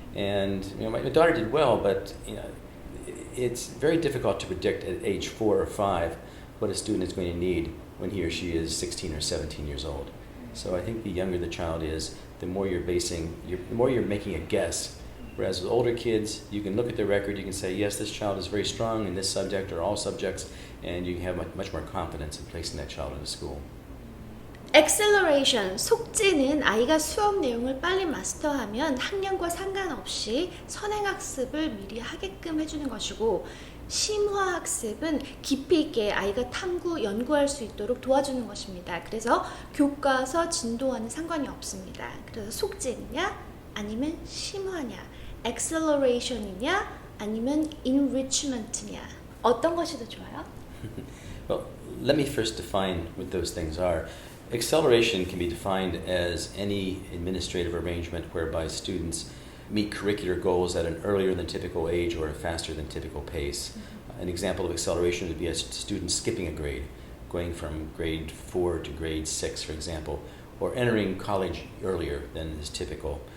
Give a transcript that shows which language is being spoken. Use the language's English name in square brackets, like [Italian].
[English] And my daughter did well, but it's very difficult to predict at age 4 or 5 what a student is going to need when he or she is 16 or 17 years old. So I think the younger the child is, the more you're making a guess. Whereas with older kids, you can look at their record, you can say, yes, this child is very strong in this subject or all subjects, and you can have much more confidence in placing that child in a school. [Korean] Acceleration, 속지는 아이가 수업 내용을 빨리 마스터하면 학년과 상관없이 선행학습을 미리 하게끔 해주는 것이고, 심화학습은 깊이 있게 아이가 탐구, 연구할 수 있도록 도와주는 것입니다. 그래서 교과서 진도와는 상관이 없습니다. 그래서 속지느냐 아니면 심화냐, acceleration이냐 아니면 enrichment냐, 어떤 것이 더 좋아요? [English] Well, let me first define what those things are. Acceleration can be defined as any administrative arrangement whereby students meet curricular goals at an earlier than typical age or a faster than typical pace. An example of acceleration would be a student skipping a grade, going from grade 4 to grade 6, for example, or entering college earlier than is typical.